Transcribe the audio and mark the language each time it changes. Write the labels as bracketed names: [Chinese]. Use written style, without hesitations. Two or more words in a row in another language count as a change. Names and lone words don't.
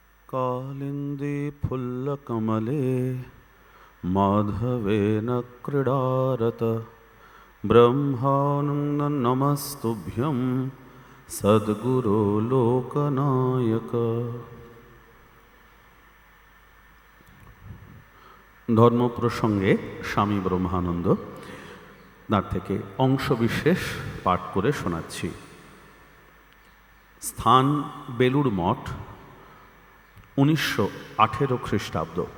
[Sanskrit] कालिंदी फुल्लकमले माधवेन क्रीडारत ब्रह्मानंद नमस्तुभ्यं सद्गुरो लोकनायक। [Bangla] ধর্ম প্রসঙ্গে স্বামী ব্রহ্মানন্দ তার থেকে অংশবিশেষ পাঠ করে শোনাচ্ছি। স্থান বেলুড় মঠ, 1918 খ্রিস্টাব্দ।